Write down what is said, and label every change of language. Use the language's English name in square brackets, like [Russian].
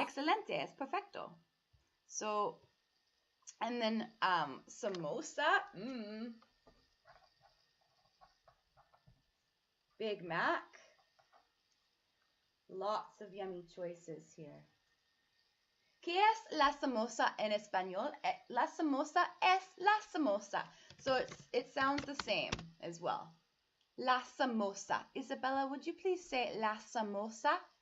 [Spanish] Excelente, es perfecto. [English] So, and then samosa, Big Mac. Lots of yummy choices here. [Spanish] ¿Qué es la samosa en español? La samosa es la samosa. [English] So it sounds the same as well. [Spanish] La samosa. [English] Isabella, would you please say [Spanish] la samosa?